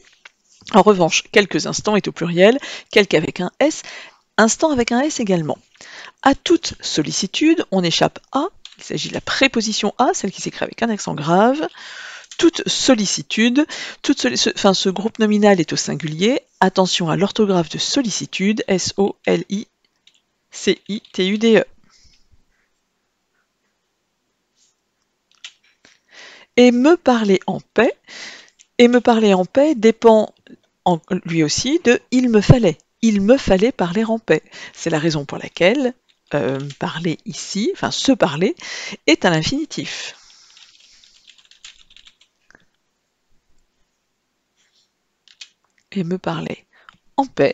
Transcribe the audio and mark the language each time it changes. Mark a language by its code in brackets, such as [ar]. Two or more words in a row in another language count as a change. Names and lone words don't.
[fr] En revanche, quelques instants est au pluriel, quelques avec un S, instant avec un S également. À toute sollicitude, on échappe à, il s'agit de la préposition à, celle qui s'écrit avec un accent grave. Toute sollicitude, ce groupe nominal est au singulier. Attention à l'orthographe de sollicitude, S-O-L-I-C-I-T-U-D-E. Et me parler en paix. Et me parler en paix dépend lui aussi de il me fallait. Il me fallait parler en paix. C'est la raison pour laquelle parler ici, enfin se parler, est à l'infinitif. Et me parler en paix.